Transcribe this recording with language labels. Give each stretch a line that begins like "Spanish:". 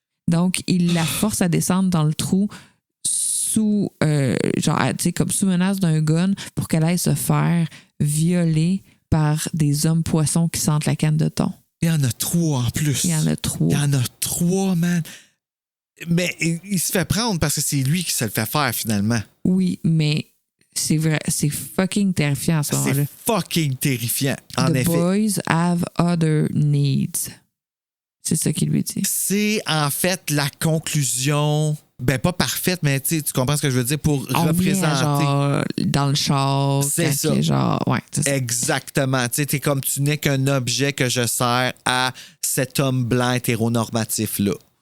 French: Donc, il la force à descendre dans le trou sous menace d'un gun pour qu'elle aille se faire violer par des hommes poissons qui sentent la canne de thon. Il y en a 3 en plus. Il y en a 3. Il y en a 3, man. Mais il se fait prendre parce que c'est lui qui se le fait faire, finalement. Oui, mais... C'est vrai, c'est fucking terrifiant à ce moment-là. C'est fucking terrifiant, en effet.
English: The boys have other needs.
French: C'est ça qu'il lui dit. C'est en fait la conclusion, ben pas parfaite, mais tu comprends ce que je veux dire, pour représenter. Genre, dans le char. C'est ça. Genre, ouais, c'est ça. Exactement. Tu sais, t'es comme tu n'es qu'un objet que je sers à cet homme blanc hétéronormatif-là.